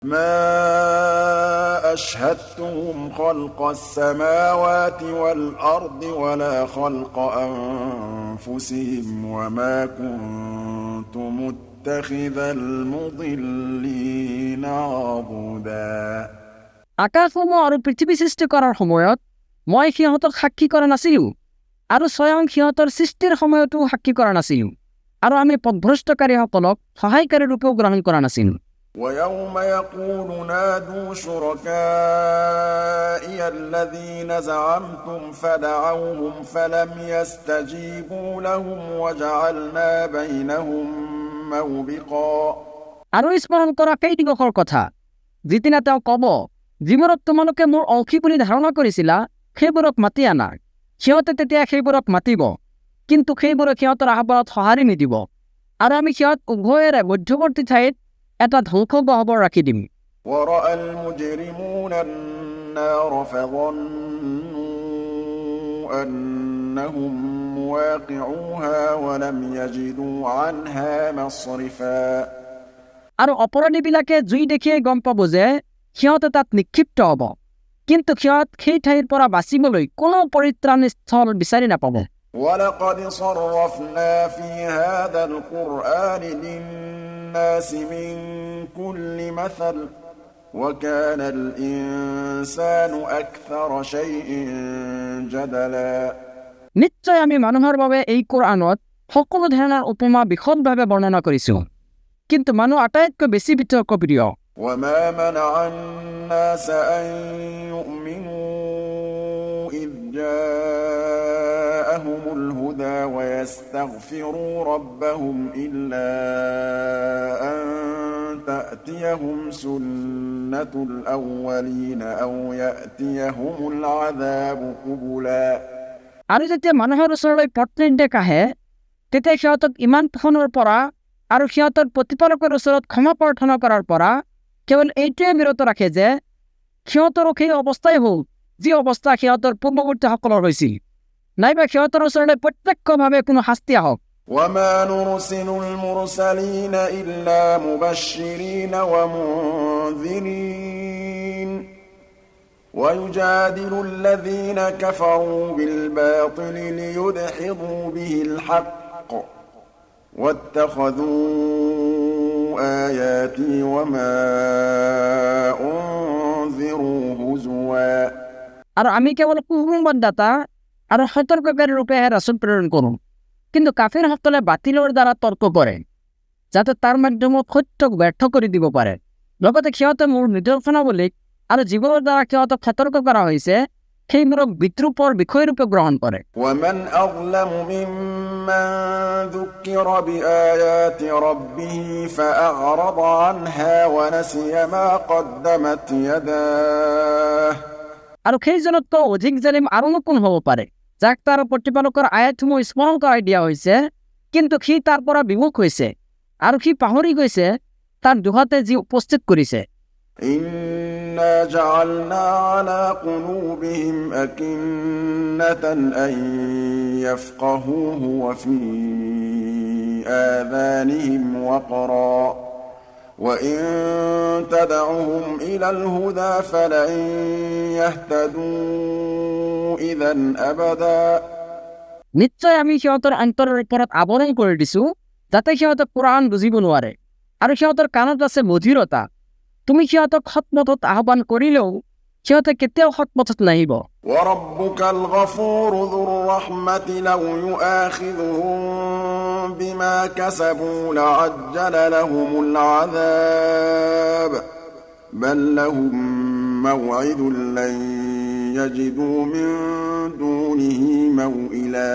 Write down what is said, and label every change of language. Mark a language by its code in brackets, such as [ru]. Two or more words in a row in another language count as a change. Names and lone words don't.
[ar] ما أشهدتهم خلق السماوات والأرض ولا خلق أنفسهم وما كنت متخذ المضلين عضدا [as] আকাশসমূহ আৰু পৃথিৱী সৃষ্টি কৰাৰ সময়ত মই সিহঁতক সাক্ষী কৰা নাছিলোঁ আৰু স্বয়ং সিহঁতৰ সৃষ্টিৰ সময়তো সাক্ষী কৰা নাছিলোঁ আৰু আমি পথভ্ৰষ্টকাৰীসকলক সহায়কাৰী ৰূপেও গ্ৰহণ কৰা নাছিলোঁ [ar] ويوم يقول نادوا شركائي الذين زعمتم فدعوهم فلم يستجيبوا لهم وجعلنا بينهم موبقا [as] আৰু স্মৰণ কৰা সেই দিৱসৰ কথা যিদিনা তেওঁ ক'ব যিবোৰক তোমালোকে মোৰ অংশী বুলি ধাৰণা কৰিছিলা সেইবোৰক মাতি আনা সিহঁতে তেতিয়া সেইবোৰক মাতিব কিন্তু সেইবোৰক সিহঁতৰ আহ্বানত সঁহাৰি নিদিব আৰু আমি সিহঁত উভয়ৰে মধ্যৱৰ্তী ঠাইত এটা ধ্বংস গহ্বৰ ৰাখি দিম [ar] ورأى المجرمون النار فظنوا أنهم مواقعوها ولم يجدوا عنها مصرفا [as] আৰু অপৰাধীবিলাকে জুই দেখিয়ে গম পাব যে সিহঁতে তাত নিক্ষিপ্ত হ'ব কিন্তু সিহঁত সেই ঠাইৰ পৰা বাচিবলৈ কোনো পৰিত্ৰাণ স্থল বিচাৰি নাপাব [ar] ولقد صرفنا في هذا القرآن للناس من كل مثل وكان الإنسان أكثر شيء جدلا [as] নিশ্চয় আমি মানুহৰ বাবে এই কোৰআনত সকলো ধৰণৰ উপমা বিশদভাৱে বৰ্ণনা কৰিছোঁ কিন্তু মানুহ আটাইতকৈ বেছি বিতৰ্কপ্ৰিয় [ar] وما منع الناس أن يؤمنوا إذ جاءهم الهدى ويستغفروا ربهم إلا أن تأتيهم سنة الأولين أو يأتيهم العذاب قبلا [as] আৰু যেতিয়া মানুহৰ ওচৰলৈ পথ নিৰ্দেশ আহে তেতিয়া সিহঁতক ইমান পোষণৰ পৰা আৰু সিহঁতৰ প্ৰতিপালকৰ ওচৰত ক্ষমা প্ৰাৰ্থনা কৰাৰ পৰা কেৱল এইটোৱে বিৰত ৰাখে যে সিহঁতৰো সেই অৱস্থাই হ'ল যি অৱস্থা সিহঁতৰ পূৰ্বৱৰ্তীসকলৰ হৈছিল নাইবা সিহঁতৰ ওচৰলৈ প্ৰত্যক্ষভাৱে কোনো শাস্তি আহক [ar] وما نرسل المرسلين إلا مبشرين ومنذرين ويجادل الذين كفروا بالباطل ليدحضوا به الحق واتخذوا آياتي وما أنذروا هزوا [as] আৰু আমি কেৱল সুসংবাদদাতা আৰু সতৰ্ককাৰী ৰূপেহে ৰাসূল প্ৰেৰণ কৰোঁ কিন্তু কাফিৰসকলে বাতিলৰ দ্বাৰা তৰ্ক কৰে যাতে তাৰ মাধ্যমত সত্যক ব্যৰ্থ কৰি দিব পাৰে লগতে সিহঁতে মোৰ নিদৰ্শনাৱলীক আৰু যিবোৰৰ দ্বাৰা সিহঁতক সতৰ্ক কৰা হৈছে সেইবোৰক বিদ্ৰূপৰ বিষয়ৰূপে গ্ৰহণ কৰে [ar] ومن أظلم ممن ذكر بآيات ربه فأعرض عنها ونسي ما قدمت يداه [as] আৰু সেইজনতকৈ অধিক জালিম আৰুনো কোন হ'ব পাৰে যাক তাৰ প্ৰতিপালকৰ আয়াতসমূহ স্মৰণ কৰাই দিয়া হৈছে কিন্তু সি তাৰ পৰা বিমুখ হৈছে আৰু সি পাহৰি গৈছে তাৰ দুহাতে যি উপস্থিত কৰিছে [ar] إنا جعلنا على قلوبهم أكنة أن يفقهوه وفي آذانهم وقرا وإن تدعهم إلى الهدى فلن يهتدوا إذا أبدا [as] নিশ্চয় আমি সিহঁতৰ অন্তৰৰ ওপৰত আৱৰণ কৰি দিছোঁ যাতে সিহঁতে কোৰআন বুজিব নোৱাৰে আৰু সিহঁতৰ কাণত আছে মধুৰতা তুমি সিহঁতক সৎপথত আহ্বান কৰিলেও সিহঁতে কেতিয়াও সৎপথত নাহিব [ar] وربك الغفور ذو الرحمة لو يؤاخذهم بما كسبوا لعجل لهم العذاب بل لهم موعد لن يجدوا من دونه موئلا